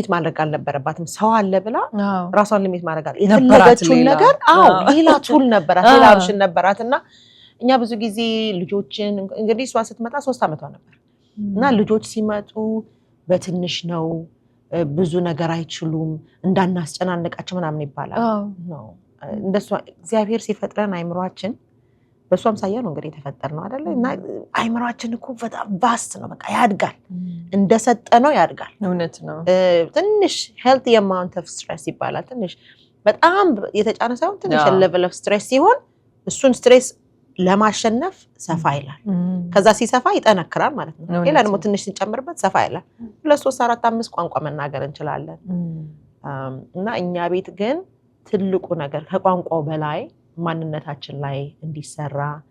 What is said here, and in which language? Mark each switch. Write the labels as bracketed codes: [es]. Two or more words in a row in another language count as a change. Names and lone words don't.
[am] ማድረግ አልነበረባትም። ሰው አለ ብላ ራሷን ሊሚት ማድረግ አለ የፈለገችውን ነገር ሌላ ቱል ነበራት፣ ሌላ ኦፕሽን ነበራት። እና እኛ ብዙ ጊዜ ልጆችን እንግዲህ እሷ ስትመጣ 3 ዓመቷ ነበር እና ልጆች ሲመጡ በትንሽ ነው ብዙ ነገር አይችሉም እንዳናስጨናነቃቸው ምናምን ይባላል። እንደሷ እግዚአብሔር ሲፈጥረን አይምሯችን በሷ አምሳያ ነው እንግዲህ የተፈጠርነው አይደለ? እና አይምሯችን እኮ በጣም ቫስት ነው። በቃ ያድጋል፣ እንደሰጠነው ያድጋል። እውነት ነው። ትንሽ [en] healthy amount of stress [am] ይባላል። ትንሽ በጣም የተጫነ ሳይሆን ትንሽ [en] level of stress [am] ሲሆን እሱን ስትሬስ ለማሸነፍ ሰፋ ይላል። ከዛ ሲሰፋ ይጠነክራል ማለት ነው። ሌላ ደግሞ ትንሽ ሲጨምርበት ሰፋ ይላል። 2 3 4 5 ቋንቋ መናገር እንችላለን። እና እኛ ቤት ግን ትልቁ ነገር ከቋንቋው በላይ ማንነታችን ላይ እንዲሰራ